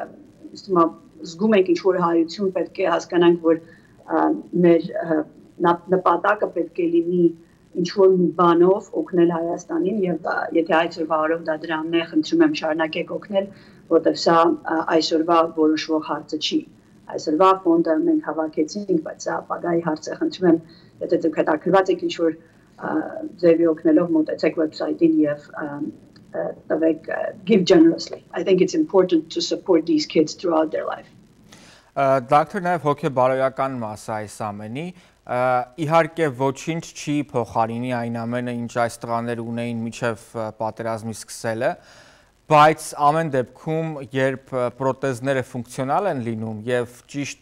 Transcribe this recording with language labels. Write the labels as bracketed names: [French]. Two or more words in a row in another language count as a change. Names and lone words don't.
[Armenian] զգում ենք ինչ-որ հայություն, պետք է հասկանանք, որ մեր նպատակը պետք է լինի ինչ-որ մի բանով օգնել Հայաստանին եւ եթե այսօրվա օրով դա դրամն է, խնդրում եմ շարունակեք օգնել, որտեղ սա այսօրվա որոշվող հարցը չի։ Այսօրվա ֆոնդը մենք հավաքեցինք, բայց սա ապագայի հարց է, խնդրում եմ, եթե դուք հետաքրքրված եք ինչ-որ ձևի օգնելով մոտեցեք website-ին եւ տվեք [English] give generously. I think it's important to support these kids throughout their life. [Armenian] Դոկտոր նաև հոգեբարոյական մասը այս ամենի, իհարկե ոչինչ չի փոխարինի այն ամենը, ինչ այս տղաները ունեին մինչև պատերազմի սկսելը, բայց ամեն դեպքում, երբ պրոթեզները ֆունկցիոնալ են լինում եւ ճիշտ